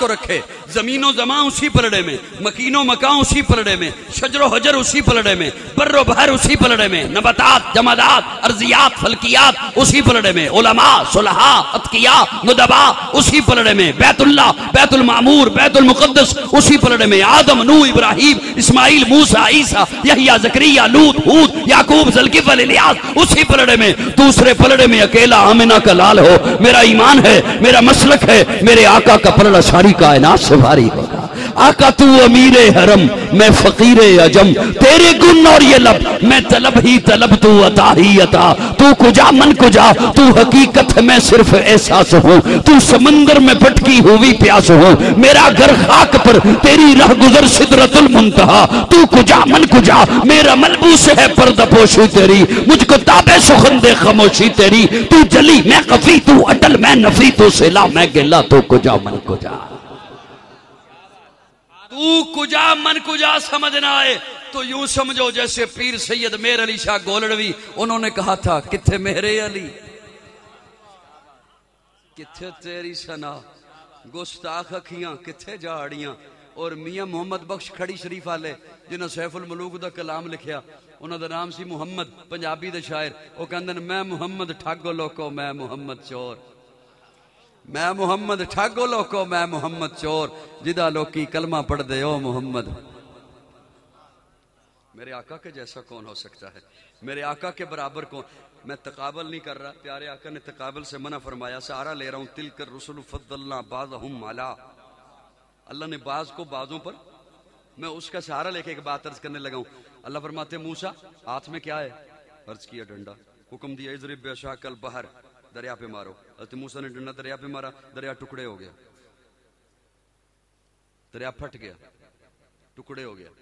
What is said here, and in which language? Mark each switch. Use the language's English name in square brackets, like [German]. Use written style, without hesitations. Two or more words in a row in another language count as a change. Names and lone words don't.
[Urdu] رکھے، زمین و زمان اسی پلڑے میں، مکین و مکان اسی پلڑے میں، شجر و حجر اسی پلڑے میں، بر و بحر اسی پلڑے میں، نباتات، جمادات، ارضیات، فلکیات اسی پلڑے میں، علماء، صلحاء، اتقیاء، ندباء اسی پلڑے میں، بیت اللہ، بیت المعمور، بیت المقدس اسی پلڑے میں، آدم، نوح، ابراہیم، اسماعیل، موسیٰ، عیسیٰ، یحییٰ، زکریا، لوط، ہود، یعقوب، ذوالکفل، الیاس اسی پلڑے میں. دوسرے پلڑے میں اکیلا آمنہ کا لال ہو. میرا ایمان ہے، میرا مسلک ہے، میرے آقا کا پلڑا ساری کائنات سے بھاری ہوگا. آقا تو امیر حرم، میں فقیر عجم، تیرے گن اور یہ لب، میں طلب ہی طلب، تو عطا ہی عطا. [Persian] تو کجا من کجا، [Urdu] تو حقیقت ہے میں صرف احساس ہوں، تو سمندر میں بھٹکی ہوئی پیاس ہوں. میرا گھر خاک پر، تیری رہ گزر سدرت المنتہا. [Persian] تو کجا من کجا، [Urdu] میرا ملبوس ہے پردہ پوشی تیری، مجھ کو تابے سخن دے خاموشی تیری. تو جلی میں خفی، تو اٹل میں نفی، تو سلا میں گلا، [Persian] تو کجا من کجا. تو کجا من کجا [Urdu] سمجھنا آئے تو یوں سمجھو جیسے پیر سید میر علی شاہ گولڑوی، انہوں نے کہا تھا [Punjabi] کتھے میرے علی، کتھے تیری سنا، گستاخ اکھیاں کتھے جاڑیاں. اور میاں محمد بخش کھڑی شریف والے جنہوں سیف الملوک دا کلام لکھیا، انہوں دا نام سی محمد، پنجابی دے شاعر. وہ کہندے نے میں محمد ٹھگو لوکو، میں محمد چور، میں محمد ٹھگو لوکو، میں محمد چور، جدہ لوکی کلمہ پڑھ دے او محمد. [Urdu] میرے آقا کے جیسا کون ہو سکتا ہے؟ میرے آقا کے برابر کون؟ میں تقابل نہیں کر رہا، پیارے آقا نے تقابل سے منع فرمایا. سہارا لے رہا ہوں، [Arabic] تلک الرسل فضلنا بعضهم علی، [Urdu] اللہ نے بعض کو بعضوں پر، میں اس کا سہارا لے کے ایک بات عرض کرنے لگا ہوں. اللہ فرماتے ہیں موسیٰ ہاتھ میں کیا ہے؟ عرض کیا ڈنڈا. حکم دیا [Arabic] اضرب بعصاک البحر، [Urdu] دریا پہ مارو. حضرت موسیٰ نے ڈنڈا دریا پہ مارا، دریا ٹکڑے ہو گیا، دریا پھٹ گیا، ٹکڑے ہو گیا.